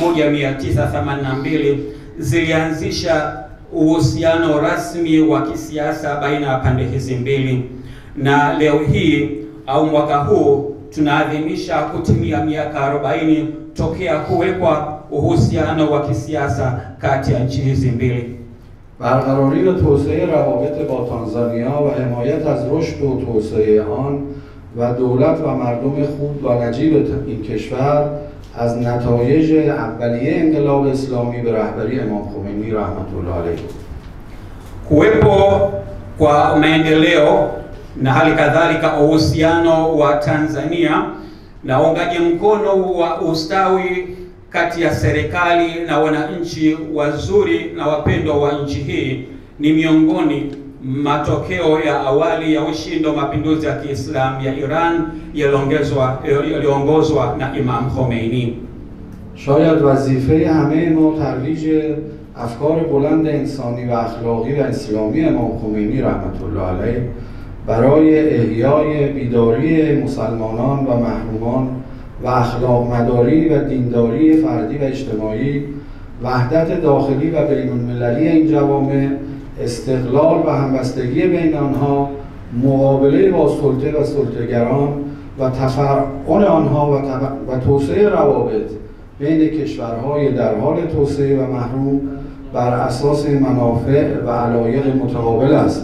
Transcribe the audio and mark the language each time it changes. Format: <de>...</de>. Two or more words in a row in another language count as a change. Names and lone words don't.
<sw>1982 zilianzisha uhusiano rasmi wa kisiasa baina ya pande hizi mbili, na leo hii au mwaka huu tunaadhimisha kutimia miaka 40 tokea kuwekwa uhusiano wa kisiasa kati ya nchi hizi mbili.</sw> <fa>برقراری و توسعه روابط با تانزانیا و حمایت از رشد و توسعه آن و دولت و مردم خوب و نجیب این کشور از نتایج اولیه انقلاب اسلامی به رهبری امام خمینی رحمت الله علیه.</fa> <sw>Kuwepo kwa maendeleo na hali kadhalika uhusiano wa Tanzania na uungaji mkono wa ustawi kati ya serikali na wananchi wazuri na wapendwa wa nchi hii ni miongoni matokeo ya awali ya ushindi wa mapinduzi ya Kiislamu ya Iran yaliyoongozwa na Imam Khomeini.</sw> <fa>شاید وظیفه همه ما ترویج افکار بلند انسانی و اخلاقی و اسلامی امام خمینی رحمت الله علیه برای احیای بیداری مسلمانان و محرومان و اخلاق مداری و دینداری فردی و اجتماعی، وحدت داخلی و بین المللی این جوامع، استقلال و همبستگی بین آنها، مقابله با سلطه و سلطه‌گران و تفرعن آنها و توسعه روابط بین کشورهای در حال توسعه و محروم بر اساس منافع و علایق متقابل است.</fa>